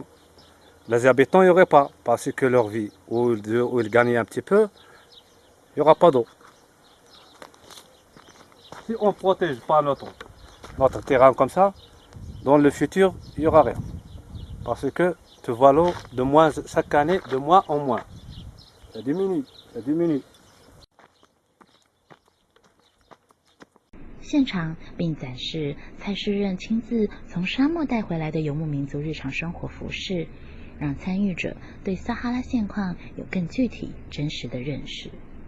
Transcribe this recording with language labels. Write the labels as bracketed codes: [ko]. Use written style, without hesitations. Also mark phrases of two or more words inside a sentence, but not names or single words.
[fr] Les habitants, il n'y aurait pas, parce que leur vie, où ils gagnent un petit peu, il n'y aura pas d'eau. Si on ne protège pas notre terrain comme ça, dans le futur, il n'y aura rien. Parce que tu vois l'eau de moins chaque année, de moins en moins. Ça diminue, ça diminue. [zh] 现场并展示蔡诗任亲自从沙漠带回来的游牧民族日常生活服饰， 让参与者对撒哈拉现况有更具体、真实的认识。